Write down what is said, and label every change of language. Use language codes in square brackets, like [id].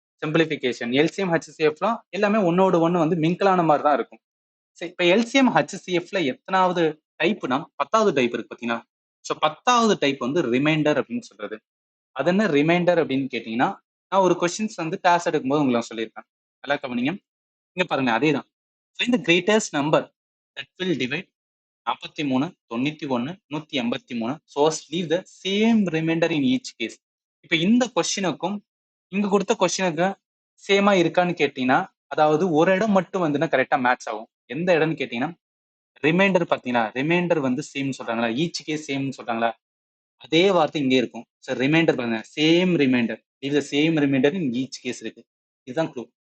[ta] Simplification LCM ஹெச்சிஎஃப்லாம் எல்லாமே ஒன்னோடு ஒன்று வந்து மிங்கிளான மாதிரி தான் இருக்கும். சரி இப்போ எல்சிஎம் ஹெச்சிஎஃப்ல எத்தனாவது டைப்னா 10வது டைப் இருக்கு பார்த்தீங்கன்னா. ஸோ 10வது டைப் வந்து ரிமைண்டர் அப்படின்னு சொல்றது. அது என்ன ரிமைண்டர் அப்படின்னு கேட்டீங்கன்னா நான் ஒரு கொஸ்டின்ஸ் வந்து கிளாஸ் எடுக்கும்போது உங்களுக்கு நான் சொல்லியிருப்பேன். நல்லா கவனிங்க. இங்க பாருங்க அதேதான். [en] Find the greatest number that will divide 43, 91, 183 so as leave the same remainder in each case. [ta] இப்ப இந்த கொஸ்டினுக்கும் இங்க கொடுத்த கொஸ்டினுக்கு சேமா இருக்கான்னு கேட்டீங்கன்னா அதாவது ஒரு இடம் மட்டும் வந்துன்னா கரெக்டா மேட்ச் ஆகும். எந்த இடம்னு கேட்டீங்கன்னா ரிமைண்டர் பாத்தீங்கன்னா ரிமைண்டர் வந்து சேம் சொல்றாங்களா ஈச் கேஸ் சேம் சொல்றாங்களா அதே வார்த்தை இங்கே இருக்கும். சார் ரிமைண்டர் பாருங்க சேம் ரிமைண்டர் இது same reminder in each case இருக்கு. இதுதான் க்ளூ.